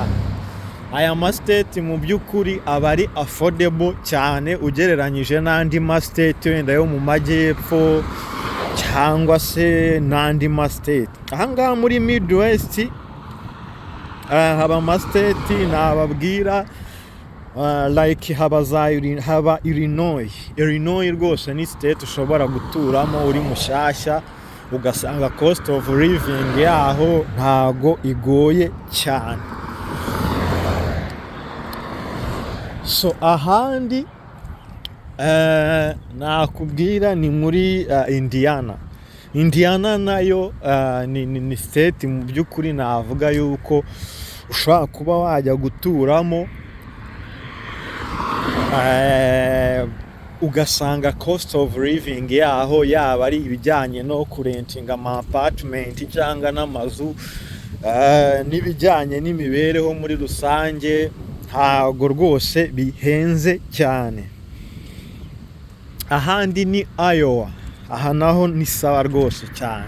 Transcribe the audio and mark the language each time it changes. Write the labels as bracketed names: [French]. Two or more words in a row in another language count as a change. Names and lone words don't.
[Kinyarwanda] Aya mastate mu by'ukuri aba ari affordable cyane ugereranyije n'andi mastate wenda yo mu majyepfo cyangwa se n'andi mastate. Ahangaha muri Midwest haba amastate nababwira like haba Illinois rwose ni state ushobora guturamo uri mushyashya ugasanga [English] cost of living [Kinyarwanda] yaho ntago igoye cyane. So ahandi nakubwira ni muri Indiana nayo ni state mu by'ukuri navuga yuko ushobora kuba wajya guturamo ugasanga [English] cost of living [Kinyarwanda] yaho yaba ari ibijyanye no kurentinga ama apartment cyangwa n'amazu n'ibijyanye n'imibereho muri rusange ntago rwose bihenze cyane. Ahandi ni Iowa, aha naho ni sawa rwose cyane.